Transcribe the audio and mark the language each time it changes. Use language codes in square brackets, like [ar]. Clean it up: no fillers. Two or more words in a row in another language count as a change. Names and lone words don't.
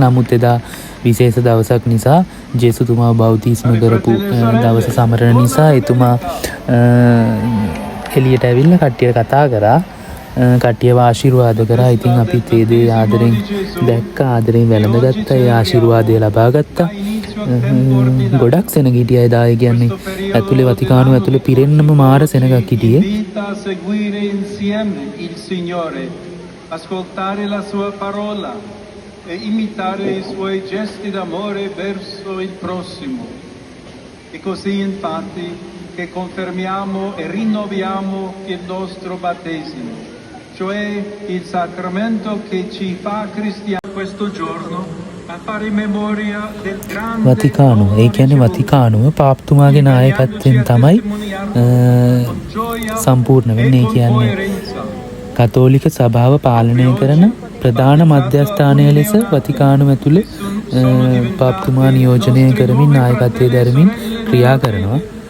[si] නමුත් එදා විශේෂ දවසක් නිසා ජේසුතුමාව බෞතිස්ම කරපු දවස සමරන නිසා එතුමා එළියට ඇවිල්ලා කට්ටියට කතා කරා. කට්ටියව ආශිර්වාද කරා. ඉතින් අපිත් ඒ දේ ආදරෙන් දැක්ක, ආදරෙන් වැළඳගත්තා. ඒ ආශිර්වාදය ලබා ගත්තා. ගොඩක් සෙනග හිටියා එදා. ඒ කියන්නේ ඇතුලේ වතිකානුව ඇතුලේ පිරෙන්නම මාර සෙනගක් හිටියේ. [it] ascoltare la sua parola e imitare i suoi gesti d'amore verso il prossimo. E così infatti che confermiamo e rinnoviamo il nostro battesimo, cioè il sacramento che ci fa cristiani questo giorno a fare memoria del grande [si] වතිකානුව. ඒ කියන්නේ වතිකානුව පාප්තුමාගේ නායකත්වයෙන් තමයි සම්පූර්ණ වෙන්නේ. ඒ කියන්නේ කතෝලික සභාව පාලනය කරන ප්‍රධාන මධ්‍යස්ථානය ලෙස වතිකානුව ඇතුලේ පාප්තුමා නියෝජනය කරමින් නායකත්වයේ දරමින් ක්‍රියා කරනවා.